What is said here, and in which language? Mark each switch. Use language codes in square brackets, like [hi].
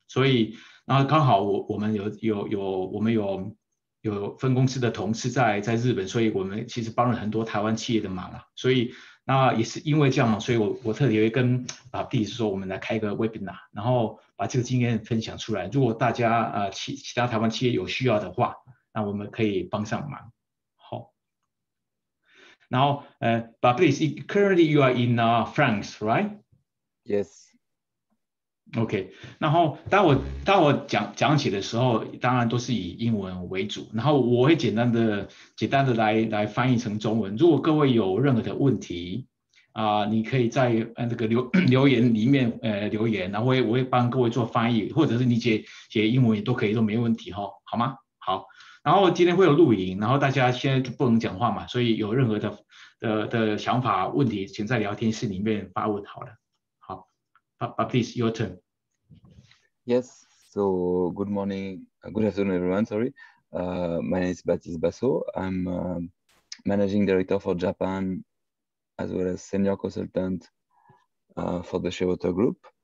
[zh] 所以然后刚好我们有分公司的同事在日本，所以我们其实帮了很多台湾企业的忙啊。所以那也是因为这样嘛，所以我特别跟弟说，我们来开个 webinar， 然后把这个经验分享出来。如果大家其他台湾企业有需要的话，那我们可以帮上忙。好，然后 [en] but please, currently you are in France, right? Yes. [zh] OK， 然后当我讲起的时候，当然都是以英文为主，然后我会简单的来翻译成中文。如果各位有任何的问题你可以在那个留言里面留言，然后我会帮各位做翻译，或者是你写英文也都可以，都没问题好吗？好，然后今天会有录影，然后大家现在就不能讲话嘛，所以有任何的想法问题，请在聊天室里面发问好了。好， [en] but please your turn。 Yes. So good morning, good afternoon, everyone. Sorry. My name is Baptiste Basso. I'm managing director for Japan, as well as senior consultant for the Shewater Group.